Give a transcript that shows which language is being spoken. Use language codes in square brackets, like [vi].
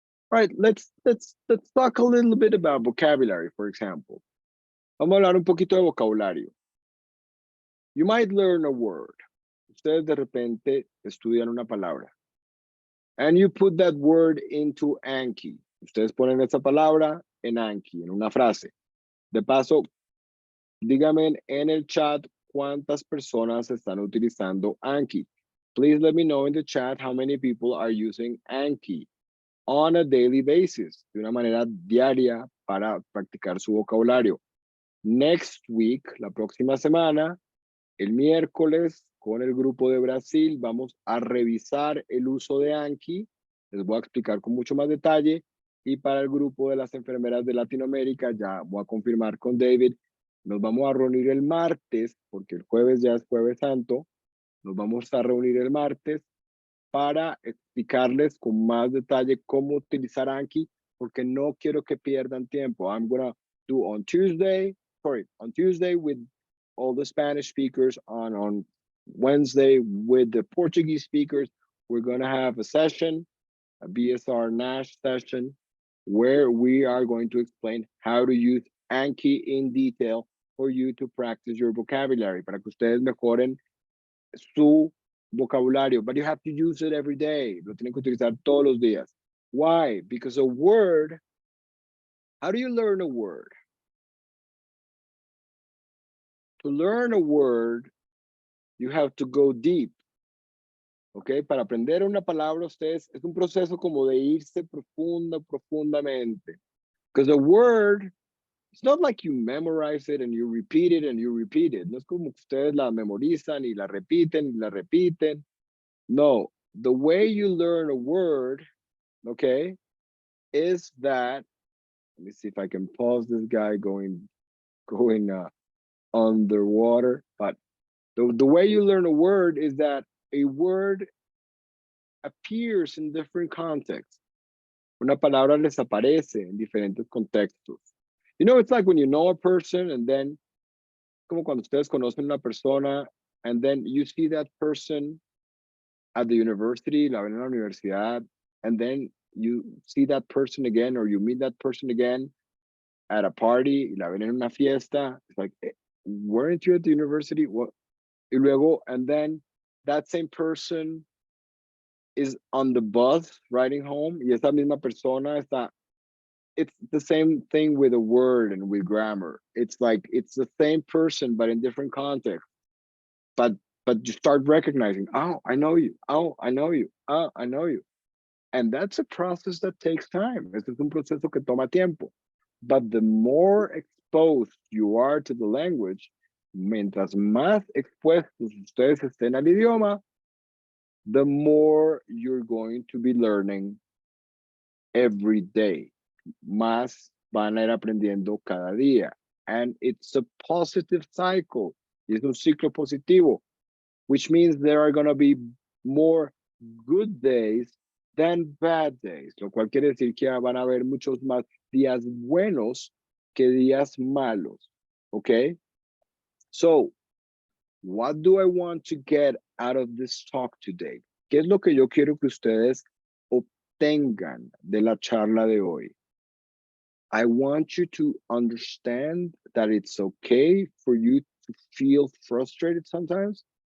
[en] Right, let's talk a little bit about vocabulary, for example. [es] Vamos a hablar un poquito de vocabulario. [en] You might learn a word. [es] Ustedes de repente estudian una palabra. [en] And you put that word into Anki. [es] Ustedes ponen esa palabra en Anki, en una frase. De paso, díganme en el chat cuántas personas están utilizando Anki. [en] Please let me know in the chat how many people are using Anki on a daily basis, [es] de una manera diaria para practicar su vocabulario. [en] Next week, [es] la próxima semana, el miércoles, con el grupo de Brasil, vamos a revisar el uso de Anki. Les voy a explicar con mucho más detalle. Y para el grupo de las enfermeras de Latinoamérica, ya voy a confirmar con David, nos vamos a reunir el martes, porque el jueves ya es Jueves Santo. Nos vamos a reunir el martes para explicarles con más detalle cómo utilizar Anki, porque no quiero que pierdan tiempo. [en] I'm gonna do on Tuesday with all the Spanish speakers, on Wednesday with the Portuguese speakers. We're gonna have a session, a BSR Nash session, where we are going to explain how to use Anki in detail for you to practice your vocabulary, [es] para que ustedes mejoren su vocabulario, [en] but you have to use it every day. [es] Lo tienen que utilizar todos los días. [en] Why? Because a word, how do you learn a word? To learn a word, you have to go deep. ¿Ok? [es] Para aprender una palabra, ustedes, es un proceso como de irse profundamente. [en] Because a word, it's not like you memorize it and you repeat it and you repeat it. [es] No es como que ustedes la memorizan y la repiten y la repiten. [en] No, the way you learn a word, okay, is that, let me see if I can pause this guy going underwater. But the way you learn a word is that a word appears in different contexts. [es] Una palabra les aparece en diferentes contextos. [en] You know, it's like when you know a person and then, [es] como cuando ustedes conocen una persona [en] and then you see that person at the university, [es] la ven en la universidad, [en] and then you see that person again or you meet that person again at a party, [es] y la ven en una fiesta. [en] It's like, weren't you at the university? What? [es] Y luego, [en] and then that same person is on the bus riding home, [es] y esa misma persona está. [en] It's the same thing with a word and with grammar. It's like, it's the same person, but in different contexts. But you start recognizing, oh, I know you. Oh, I know you. Oh, I know you. And that's a process that takes time. [es] Este es un proceso que toma tiempo. [en] But the more exposed you are to the language, [es] mientras más expuestos ustedes estén al idioma, [en] the more you're going to be learning every day. [es] Más van a ir aprendiendo cada día. [en] And it's a positive cycle. [es] Es un ciclo positivo, [en] which means there are going to be more good days than bad days, [es] lo cual quiere decir que van a haber muchos más días buenos que días malos, okay? [en] So, what do I want to get out of this talk today? [es] ¿Qué es lo que yo quiero que ustedes obtengan de la charla de hoy? [en] I want you to understand that it's okay for you to feel frustrated sometimes.